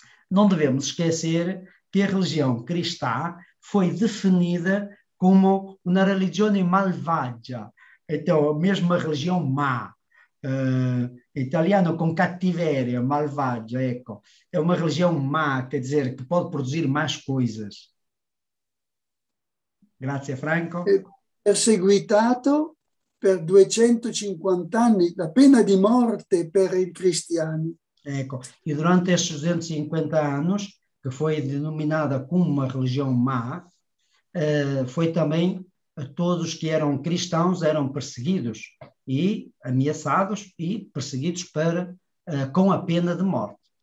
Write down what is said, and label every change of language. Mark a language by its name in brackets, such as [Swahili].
[Portuguese] Não devemos esquecer que a religião cristã foi definida como uma religião malvagia. Então, mesmo a religião má, italiano com [Italian] cattiveria, malvagia, ecco, [Portuguese] é uma religião má, quer dizer, que pode produzir más coisas. [Italian] Grazie, Franco. Perseguitato per 250 anni, la pena di morte per i cristiani. [Portuguese] Ecco, e durante estes 250 anos, que foi denominada como uma religião má, foi também todos que eram cristãos eram perseguidos e ameaçados e perseguidos com a pena de morte.